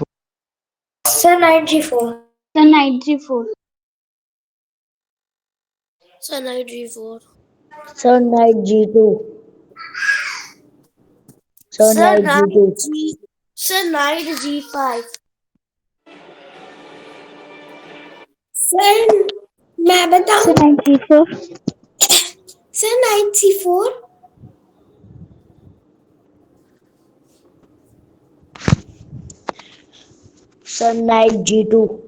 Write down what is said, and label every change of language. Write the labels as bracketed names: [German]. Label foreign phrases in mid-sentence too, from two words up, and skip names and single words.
[English] Sir, knight G4. Sir, knight G4. Sir, knight G4. Sir, knight G2. Sir, knight G2. Sir, knight G5. Sir, [Hindi] मैं बताऊं? [English] Sir, knight G4. Sir, knight C4. Sir, knight G2.